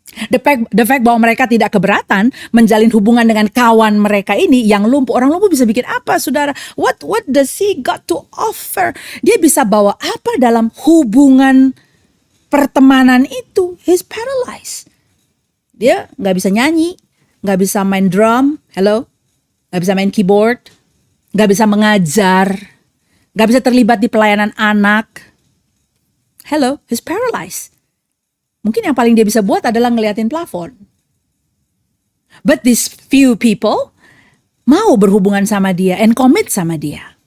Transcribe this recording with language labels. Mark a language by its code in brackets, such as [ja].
[en] The fact [id] bahwa mereka tidak keberatan menjalin hubungan dengan kawan mereka ini yang lumpuh. Orang lumpuh bisa bikin apa saudara? [en] What does he got to offer? [id] Dia bisa bawa apa dalam hubungan pertemanan itu? [en] He's paralyzed. [id] Dia gak bisa nyanyi, gak bisa main drum, gak bisa main keyboard, gak bisa mengajar, gak bisa terlibat di pelayanan anak. He's paralyzed. Mungkin yang paling dia bisa buat adalah ngeliatin plafon. [en] But these few people [id] mau berhubungan sama dia [en] and commit [id] sama dia.